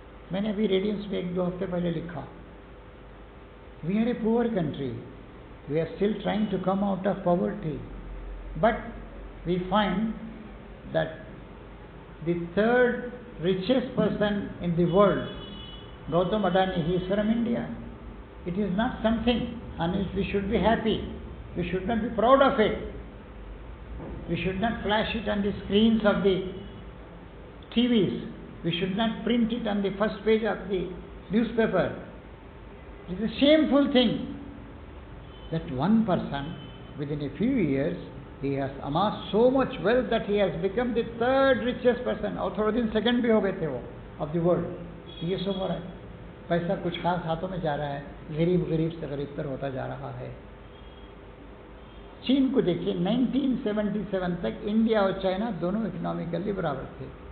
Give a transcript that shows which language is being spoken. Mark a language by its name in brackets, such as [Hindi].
[Urdu] میں نے ابھی ریڈینس میں 1-2 ہفتے پہلے لکھا, [English] We are a poor country, we are still trying to come out of poverty, but we find that the third richest person in the world, Gautam Adani, he is from India. It is not something on which we should be happy. We should not be proud of it. We should not flash it on the screens of the TVs. We should not print it on the first page of the newspaper. It is a shameful thing that one person within a few years he has amassed so much wealth that he has become the third richest person. [Urdu] اور تھوڑے دن second بھی ہو گئے تھے وہ of the world. یہ سب ہو رہا ہے. پیسہ کچھ خاص ہاتھوں میں جا رہا ہے, غریب سے غریب تر ہوتا جا رہا ہے. چین کو دیکھیے, 1977 تک انڈیا اور چائنا دونوں اکنامیکلی برابر تھے.